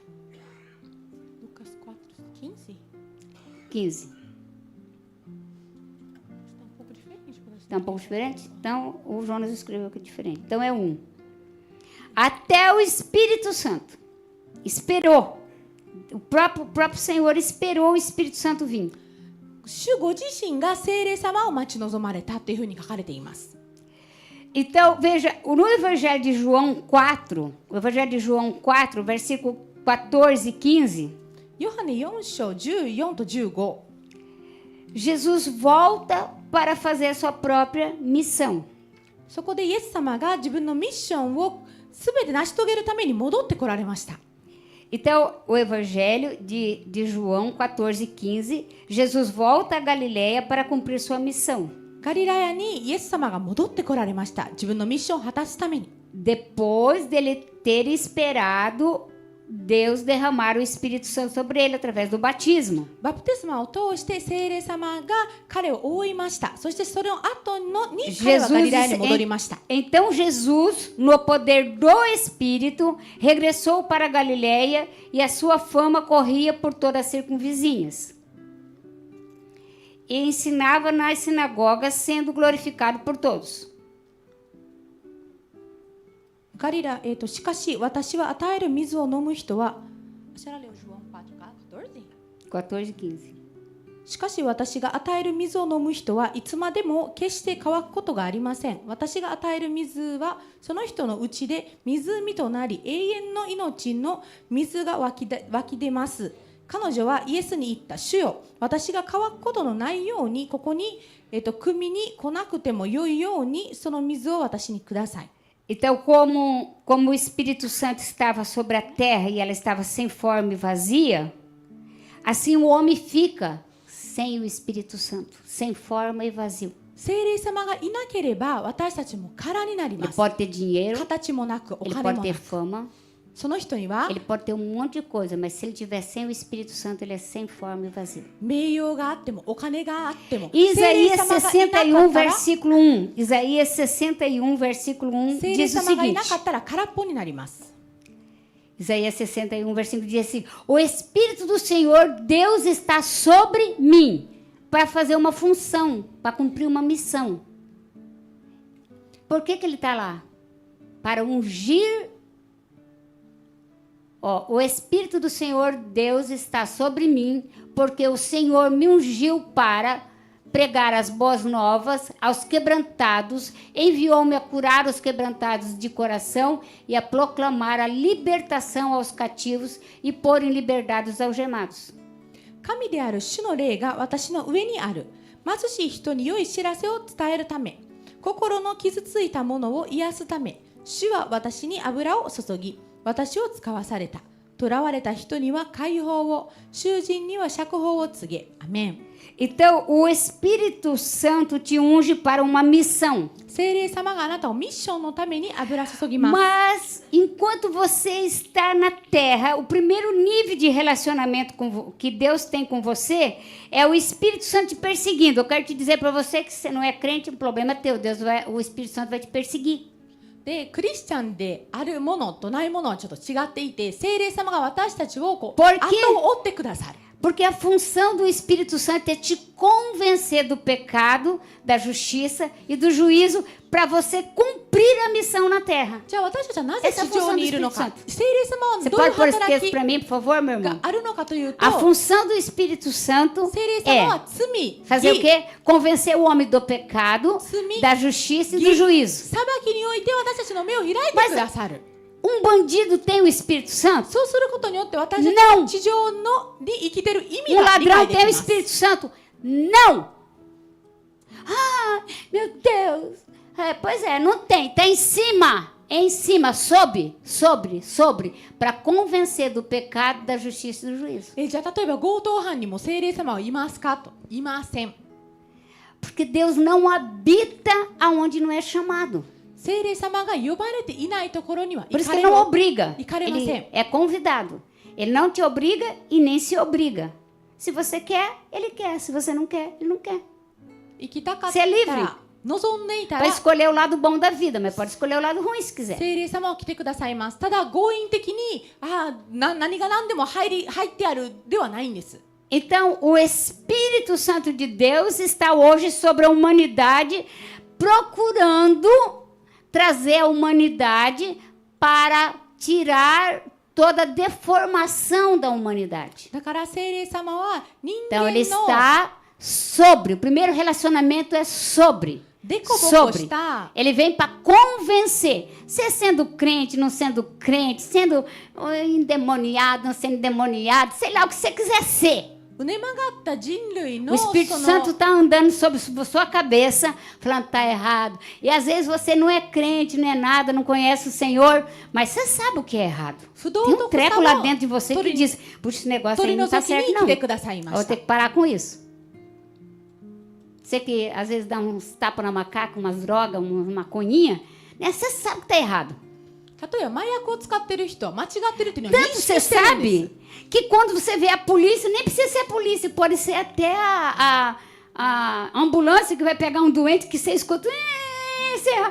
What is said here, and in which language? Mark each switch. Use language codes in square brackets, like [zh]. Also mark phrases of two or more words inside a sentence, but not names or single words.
[pt] Lucas 4:15. 15. Está um pouco diferente? Então, o Jonas escreveu aqui diferente. Então, é 1. Até o Espírito Santo. Esperou. O próprio Senhor esperou o Espírito Santo vir. [ja] 主ご自身が聖霊様を待ち望まれたというふうに書かれています。 [pt] Então, veja, no Evangelho de João 4, o Evangelho de João 4, versículo 14 e 15, [ja] ヨハネ4章14と15。 [pt] Jesus volta para fazer a sua própria missão. [ja] そこでイエス様が自分のミッションをすべて成し遂げるために戻ってこられました。 [pt] Então, o Evangelho de João 14 e 15, Jesus volta a Galileia para cumprir sua missão. [ja] ガリラヤにイエス様が戻ってこられました。自分のミッションを果たすために。 [pt] Depois dele ter esperado Deus derramar o Espírito Santo sobre ele através do batismo. [ja] バプテスマを通して聖霊様が彼を覆いました。そしてそれの後に彼はガリラヤに戻りました。 [pt] Então Jesus, no poder do Espírito, regressou para a Galileia e a sua fama corria por todas as circunvizinhas. e ensinava nas sinagogas, sendo glorificado por todos. [ja] 彼ら、しかし私は与える水を飲む人は 14:15. しかし私が与える水を飲む人はいつまでも決して乾くことがありません。私が与える水はその人のうちで湖となり、永遠の命の水が湧き出ます。彼女はイエスに言った。主よ、私が乾くことのないようにここに、汲みに来なくてもよいようにその水を私にください。 [pt] Então, como o Espírito Santo estava sobre a terra e ela estava sem forma e vazia, assim o homem fica sem o Espírito Santo, sem forma e vazio. [ja] 聖霊様がいなければ私たちも空になり [pt] Ele [ja] ます。 [pt] pode ter dinheiro, [ja] 形もなくお [pt] ele [ja] 金 [pt] pode [ja] も [pt] ter [ja] なく。 [pt] fama, [ja] その人には [pt] ele pode ter um monte de coisa, mas se ele tiver sem o Espírito Santo, ele é sem forma e vazio. [ja] 名誉があってもお金があっても [pt] Isaías [ja] 聖霊様がいなか [pt] 61, [ja] ったら [pt] versículo 1. Isaías 61, versículo 1 [ja] 聖霊 [pt] diz o [ja] 様がいな [pt] seguinte. [ja] かったら空っぽになります。 [pt] Isaías 61, versículo diz assim: O Espírito do Senhor, Deus está sobre mim para fazer uma função, para cumprir uma missão. Por que ele está lá? Para ungir. O Espírito do Senhor, Deus está sobre mim, porque o Senhor me ungiu para pregar as boas novas aos quebrantados, enviou-me a curar os quebrantados de coração e a proclamar a libertação aos cativos e pôr em liberdade os algemados. [ja] 神である主の霊が私の上にある。貧しい人に良い知らせを伝えるため、心の傷ついたものを癒すため、主は私に油を注ぎ、私を使わされた。囚われた人には解放を、囚人には釈放を告げ。アメン。 [pt] Então, o Espírito Santo te unge para uma missão. [ja] 聖霊様があなたをミッションのために油注ぎます。 [pt] Mas, enquanto você está na terra, o primeiro nível de relacionamento que Deus tem com você é o Espírito Santo te perseguindo. Eu quero te dizer para você que você não é crente, o problema é teu. O Espírito Santo vai te perseguir. [ja] で、クリスチャンであるものとないものはちょっと違っていて、聖霊様が私たちをこう [pt] Porque [ja] 後を追ってくださる。 [pt] Porque a função do Espírito Santo é te convencer do pecado, da justiça e do juízo para você cumprir a missão na terra. [ja] じゃあ私たちはなぜ地上にいるのか。 [pt] Você [ja] 聖霊様は [pt] pode [ja] どういう [pt] pôr esse [ja] 働 [pt] texto [ja] き [pt] para mim, por favor, meu [ja] が [pt] irmão? [ja] あるのかというと、 [pt] A função do Espírito Santo [ja] 聖霊様 [pt] é [ja] は罪、 [pt] fazer o [ja] 義、 [pt] quê? Convencer o homem do pecado, Sumi- da justiça e do juízo. [ja] 裁きにおいて私たちの目を開いてくださる。 [pt] Um bandido tem o Espírito Santo? [ja] そうすることによって私たち [pt] Não. [ja] が地上のに生きてる意味 [pt] Um [ja] が理 [pt] ladrão [ja] 解でき [pt] tem o [ja] ます。 [pt] Espírito Santo? Não! Ah, meu Deus! Pois é, não tem. Está em cima, sobre, para convencer do pecado, da justiça e do juízo. [ja] じゃあ例えば強盗犯にも聖霊様はいますかと。いません。 [pt] Porque Deus não habita aonde não é chamado. [ja] 聖霊様が呼ばれていないところには [pt] Por [ja] 行 [pt] isso [ja] か [pt] que [ja] れ [pt] ele não [ja] る。 [pt] obriga. Icarema Ele sempre. é convidado. Ele não te obriga e nem se obriga. Se você quer, ele quer. Se você não quer, ele não quer. [ja] 行きたかっ [pt] Você é [ja] た [pt] livre [ja] ら、望んでいた [pt] Para [ja] ら [pt] escolher o lado bom da vida, mas pode escolher o lado ruim se quiser. [ja] 聖霊様を来てくださいます。ただ強引的に何が何でも入ってあるではないんです。 [pt] Então, o Espírito Santo de Deus está hoje sobre a humanidade, procurando trazer a humanidade para tirar toda a deformação da humanidade. [ja] だから聖霊様は人 [pt] Então, [ja] 間 [pt] ele [ja] の [pt] está sobre. O primeiro relacionamento é sobre. [ja] デコボコし [pt] Sobre. [ja] た [pt] Ele vem para convencer. Você sendo crente, não sendo crente, sendo endemoniado, não sendo endemoniado, sei lá o que você quiser ser. [ja] うねまがった人類 [pt] O [ja] の [pt] Espírito [ja] そ [pt] Santo [ja] の [pt] está andando sobre sua cabeça, falando que está errado. E às vezes você não é crente, não é nada, não conhece o Senhor, mas você sabe o que é errado. [ja] 不 [pt] Tem [ja] 道 [pt] um [ja] 徳 [pt] treco [ja] さ [pt] lá [ja] を [pt] dentro de você que [ja] 取り [pt] diz, puxa, esse negócio [ja] 取 [pt] aí [ja] り [pt] não [ja] 除 [pt] está [ja] きに [pt] certo, [ja] 来 [pt] não. [ja] てください [pt] Eu [ja] ま [pt] vou [ja] し [pt] ter [ja] た。 [pt] que parar com isso. Você que às vezes dá uns tapas na macaca, umas drogas, uma maconhinha, né? Você sabe que está errado. [ja] 例えば麻薬を使ってる人は間違ってるっていうのは認 [pt] Tanto [ja] 識 [pt] você [ja] してるんです [pt] sabe que quando você vê a polícia, nem precisa ser a polícia, pode ser até a ambulância que vai pegar um doente que você escuta.